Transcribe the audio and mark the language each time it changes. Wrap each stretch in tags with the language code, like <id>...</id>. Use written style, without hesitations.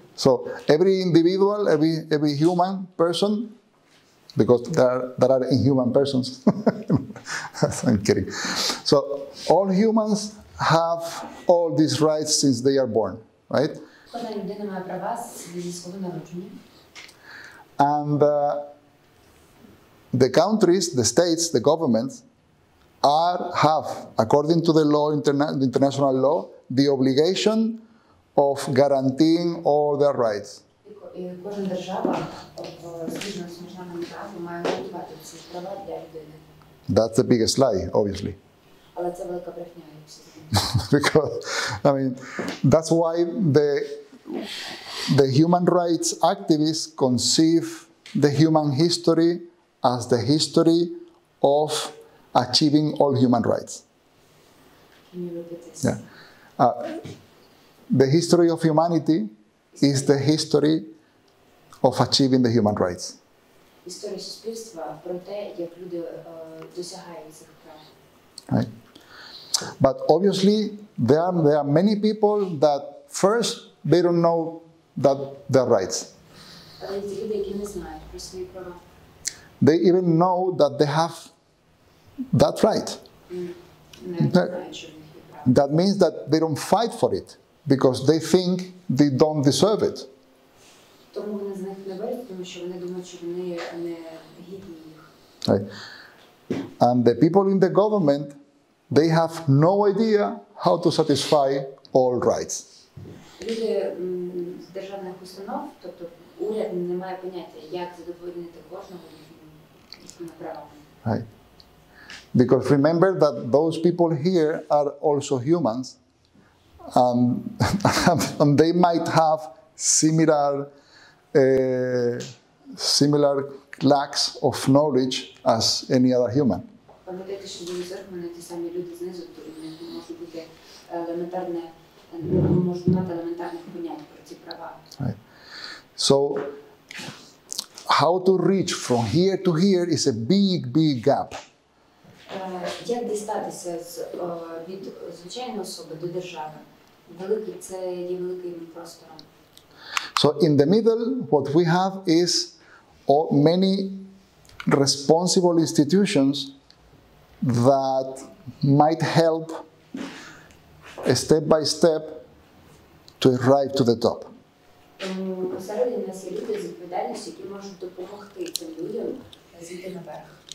<en>So every individual, every human person, because there are inhuman persons. I'm kidding. So all humans have all these rights since they are born, right?</en> <uk>Кожна людина має права зі свого народження.</uk> <en>And the countries, the states, the governments have, according to the law, the international law, the obligation of guaranteeing all their rights.</en> <uk>І кожна держава, згідно з міжнародним правом, має гарантувати ці права для людини.</uk> <en>That's the biggest lie, obviously.</en> <uk>Але це велика брехня, як всі знають.</uk> <en>Because, I mean, that's why the human rights activists conceive the human history as the history of achieving all human rights. Can you repeat this? Yeah. The history of humanity is the history of achieving the human rights.</en> <uk>Історія суспільства про те, як люди досягають цих прав.</uk> <en>Right? But obviously, there are many people that first they don't know that they're rights.</en> <uk>Але ці люди, які не знають про свої права,</uk> <en>They even know that they have that right.</en> <uk>не знають, що в них є право.</uk> <en>That means that they don't fight for it because they think they don't deserve it.</en> <uk>Тому вони з них не беруть, тому що вони думають, що вони не гідні їх.</uk> <en>Right? And the people in the government, they have no idea how to satisfy all rights.</en> <uk>Люди з державних установ, тобто уряд не має поняття, як задовольнити кожного їхніми правами.</uk> <en>Right? Because remember that those people here are also humans, and they might have similar lacks of knowledge as any other human.</en> <uk>Пам'ятайте, що були зверху ті самі люди знизу, то в них може бути можуть мати елементарних понять про ці права.</uk> <en>Right? So, how to reach from here to here is a big gap.</en> <uk>Як дістатися від звичайної особи до держави? Це є великим простором.</uk> <en>So in the middle, what we have is many responsible institutions that might help step by step to arrive to the top.</en> <uk>Посередині у нас є люди з відповідальністю, які можуть допомогти цим людям зійти наверх.</uk>